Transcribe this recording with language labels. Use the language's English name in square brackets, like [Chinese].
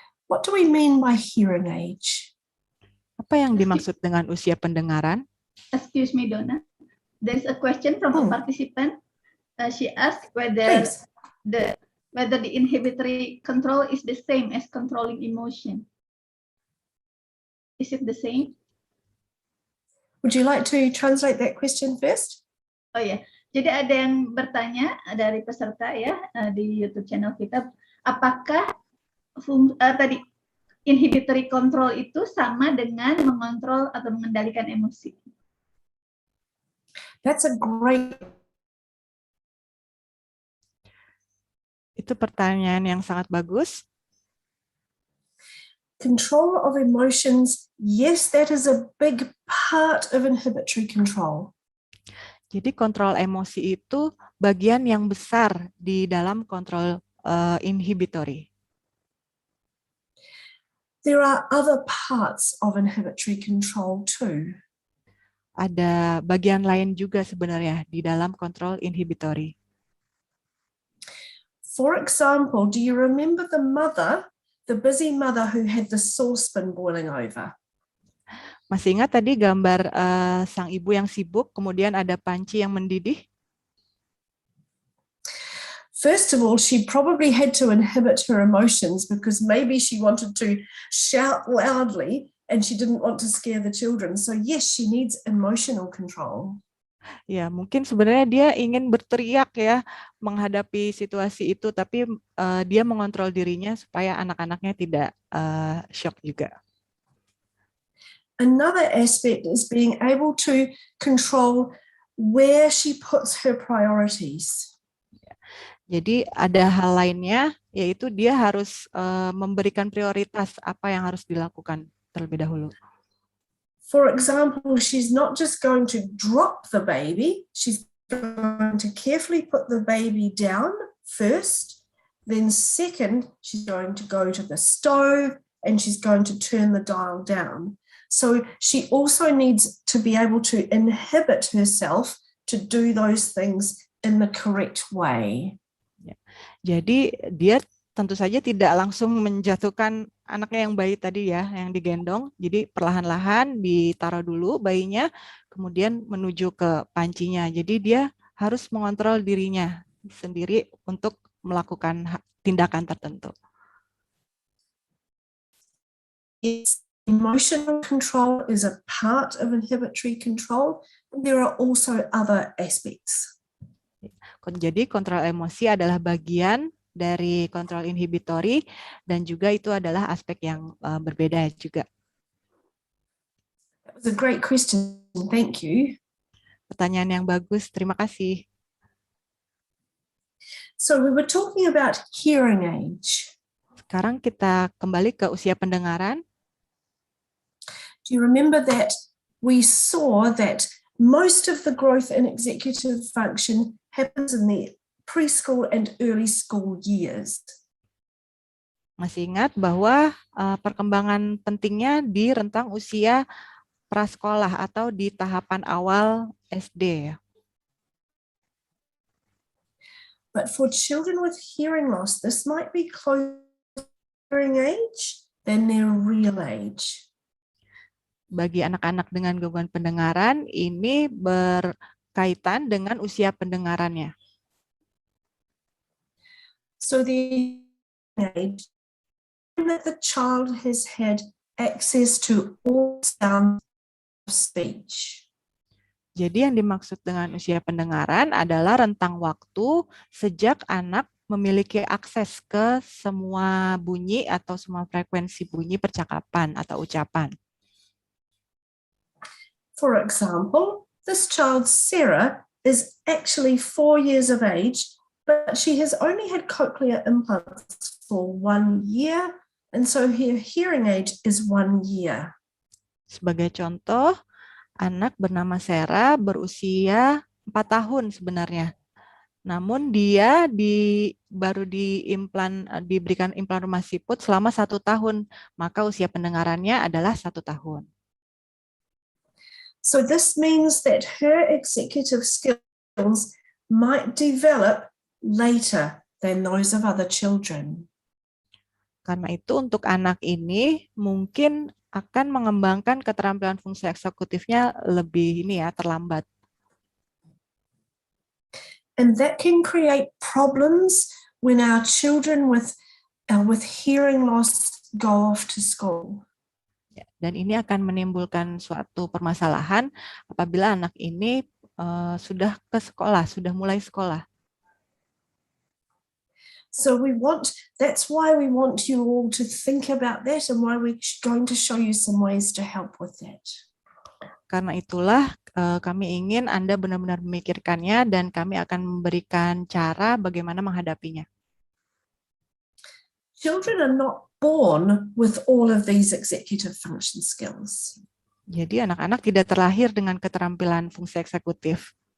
[English] What do we mean by hearing age? [Indonesian] Apa yang dimaksud dengan usia pendengaran? [English] Excuse me, Donna. There's a question from a participant. She asked whether the inhibitory control is the same as controlling emotion. Is it the same? Would you like to translate that question first? [Indonesian] Oh ya, jadi ada yang bertanya dari peserta ya di YouTube channel kita, apakah tadi inhibitory control itu sama dengan mengontrol atau mengendalikan emosi. [English] That's a great. [Indonesian] Itu pertanyaan yang sangat bagus. [English] Control of emotions, yes, that is a big part of inhibitory control. [Indonesian] Jadi kontrol emosi itu bagian yang besar di dalam kontrol inhibitory. [English] There are other parts of inhibitory control too. [Indonesian] Ada bagian lain juga sebenarnya di dalam kontrol inhibitory. [English] For example, do you remember the busy mother who had the saucepan boiling over? [Indonesian] Masih ingat tadi gambar sang ibu yang sibuk, kemudian ada panci yang mendidih? [English] First of all, she probably had to inhibit her emotions because maybe she wanted to shout loudly and she didn't want to scare the children. So yes, she needs emotional control. [Indonesian] Ya, mungkin sebenarnya dia ingin berteriak ya menghadapi situasi itu, tapi dia mengontrol dirinya supaya anak-anaknya tidak shock juga. [English] Another aspect is being able to control where she puts her priorities. [Indonesian] Jadi ada hal lainnya, yaitu dia harus memberikan prioritas apa yang harus dilakukan terlebih dahulu. [English] For example, she's not just going to drop the baby, she's going to carefully put the baby down first, then second, she's going to go to the stove and she's going to turn the dial down. So she also needs to be able to inhibit herself to do those things in the correct way. [Indonesian] Jadi dia tentu saja tidak langsung menjatuhkan anaknya yang bayi tadi ya, yang digendong. Jadi perlahan-lahan ditaruh dulu bayinya, kemudian menuju ke pancinya. Jadi dia harus mengontrol dirinya sendiri untuk melakukan tindakan tertentu. [English] Yes, emotional control is a part of inhibitory control, and there are also other aspects. [Indonesian] Jadi kontrol emosi adalah bagian dari kontrol inhibitory dan juga itu adalah aspek yang berbeda juga. [English] That was a great question. Thank you. [Indonesian] Pertanyaan yang bagus, terima kasih. [English] So we were talking about hearing age. [Indonesian] Sekarang kita kembali ke usia pendengaran. [English] Do you remember that we saw that most of the growth in executive function happens in the preschool and early school years? [Indonesian] Masih ingat bahwa perkembangan pentingnya di rentang usia prasekolah atau di tahapan awal SD. [English] But for children with hearing loss, this might be closer to hearing age than their real age. [Indonesian] Bagi anak-anak dengan gangguan pendengaran, ini berkaitan dengan usia pendengarannya. [English] So the age that the child has had access to all sounds of speech. [Indonesian] Jadi yang dimaksud dengan usia pendengaran adalah rentang waktu sejak anak memiliki akses ke semua bunyi atau semua frekuensi bunyi percakapan atau ucapan. [English] For example, this child, Sarah, is actually 4 years of age, but she has only had cochlear implants for 1 year, and so her hearing age is 1 year. [Indonesian] Sebagai contoh, anak bernama Sarah berusia 4 tahun sebenarnya. Namun dia baru diberikan implan rumah siput selama 1 tahun, maka usia pendengarannya adalah 1 tahun. [English] So this means that her executive skills might develop later than those of other children. [Indonesian] Karena itu untuk anak ini mungkin akan mengembangkan keterampilan fungsi eksekutifnya lebih terlambat. [English] And that can create problems when our children with hearing loss go off to school. [Indonesian] Dan ini akan menimbulkan suatu permasalahan apabila anak ini sudah ke sekolah, sudah mulai sekolah. [English] So that's why we want you all to think about that and why we're going to show you some ways to help with that. [Indonesian] Karena itulah kami ingin Anda benar-benar memikirkannya dan kami akan memberikan cara bagaimana menghadapinya. [English] Children are not born with all of these executive function skills. [Indonesian] Jadi anak-anak tidak terlahir dengan keterampilan fungsi eksekutif.